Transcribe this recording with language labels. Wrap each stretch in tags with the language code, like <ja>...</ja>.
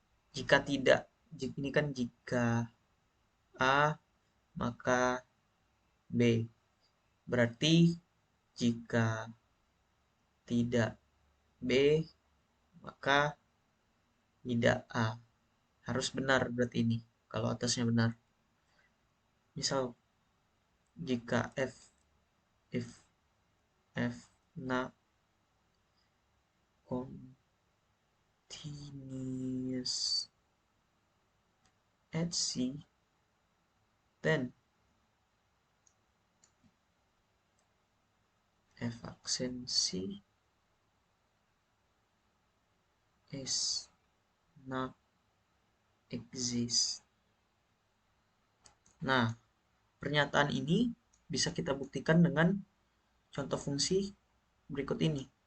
<id>Jika tidak, ini kan jika A maka B. Berarti jika tidak B maka tidak A. Harus benar berarti ini kalau atasnya benar. Misal jika</id> <en>if F not continuous at C, then F accent C is not exist.</en> <id>Nah, pernyataan ini bisa kita buktikan dengan contoh fungsi berikut ini.</id>